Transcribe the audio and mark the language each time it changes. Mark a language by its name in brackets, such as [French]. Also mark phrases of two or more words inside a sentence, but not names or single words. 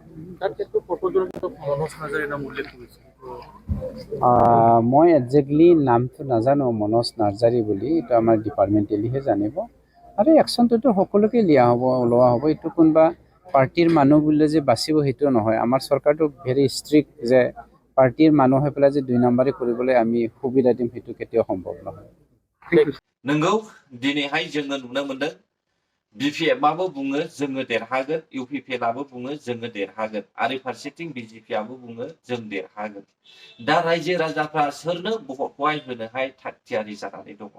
[Assamese] মই একজেক্টলি নামটো নাজানো, মনোজ নাৰ্জাৰী বুলি। এইটো আমাৰ ডিপাৰ্টমেণ্টেলিহে জানিব। আৰু একশ্যনটোতো সকলোকে লোৱা হ'ব। এইটো কোনোবা পাৰ্টিৰ মানুহ বুলিলে যে বাচিব সেইটো নহয়। আমাৰ চৰকাৰটো [English] very strict, [Assamese] যে পাৰ্টিৰ মানুহ হৈ পেলাই যে 2 নম্বৰী কৰিবলৈ আমি সুবিধা দিম, সেইটো কেতিয়াও সম্ভৱ নহয়। [Bodo] नोंगौ दिनैहाय जोङो नुनो मोनदों बिपिएफआबो बुङो जोङो देरहागोन, इउपिपिएलआबो बुङो जोङो देरहागोन, आरो फारसेथिं बिजेपिआबो बुङो जों देरहागोन। दा रायजो राजाफ्रा सोरनो भटखौहाय होनोहाय थागथियारि जानानै दङ।